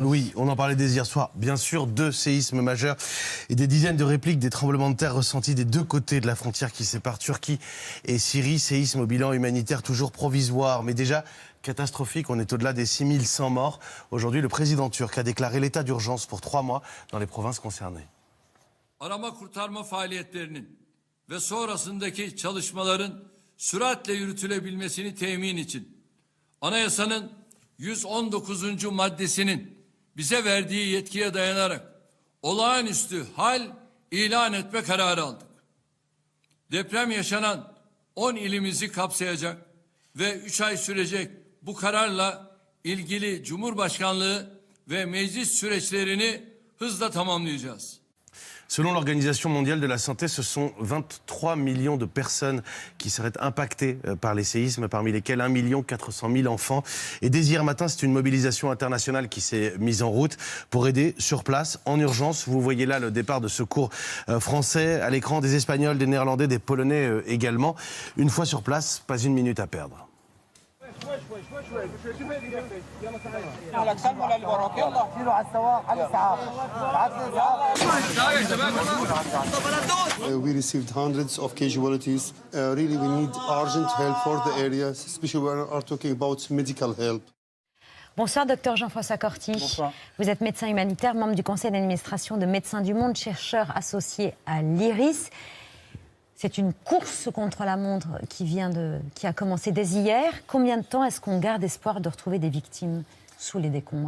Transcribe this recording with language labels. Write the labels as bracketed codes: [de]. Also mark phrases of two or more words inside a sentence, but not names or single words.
[fr] Oui, on en parlait dès hier soir. Bien sûr, 2 séismes majeurs et des dizaines de répliques des tremblements de terre ressentis des 2 côtés de la frontière qui sépare Turquie et Syrie. Séisme au bilan humanitaire toujours provisoire, mais déjà catastrophique. On est au-delà des 6100 morts. Aujourd'hui, le président turc a déclaré l'état d'urgence pour 3 mois dans les provinces concernées. [tr] Arama kurtarma faaliyetlerinin ve sonrasındaki çalışmaların süratle yürütülebilmesini temin için Anayasanın 119. maddesinin bize verdiği yetkiye dayanarak olağanüstü hal ilan etme kararı aldık. Deprem yaşanan 10 ilimizi kapsayacak ve 3 ay sürecek bu kararla ilgili Cumhurbaşkanlığı ve meclis süreçlerini hızla tamamlayacağız. [fr] Selon l'Organisation mondiale de la santé, ce sont 23 millions de personnes qui seraient impactées par les séismes, parmi lesquelles 1 400 000 enfants. Et dès hier matin, c'est une mobilisation internationale qui s'est mise en route pour aider sur place, en urgence. Vous voyez là le départ de secours français à l'écran, des Espagnols, des Néerlandais, des Polonais également. Une fois sur place, pas une minute à perdre. [en] We received hundreds of casualties. Really, we need urgent help for the area, especially when we are talking about medical help. [fr] Bonsoir, docteur Jean-François Corti. Bonsoir. Vous êtes médecin humanitaire, membre du conseil d'administration de Médecins du Monde, chercheur associé à l'IRIS. C'est une course contre la montre qui a commencé dès hier. Combien de temps est-ce qu'on garde espoir de retrouver des victimes sous les décombres?